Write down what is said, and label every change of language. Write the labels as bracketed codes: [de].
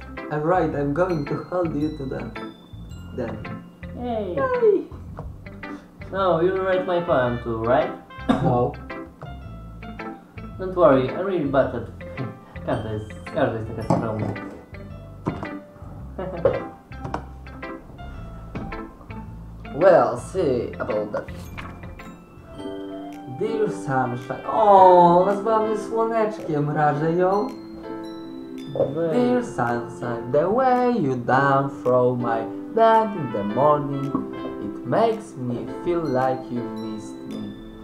[en] I'm right, I'm going to hold you to that. Then. Yay! No, you write my poem too, right? No. Don't worry, I'm really bad at... [pl] Każda jest taka skromna. [en] Well, see about that. Dear sunshine. [pl] O, nazwała mnie słoneczkiem, rażę ją. [en] Dear sunshine, the way you down throw my bed in the morning, it makes me feel like you missed me.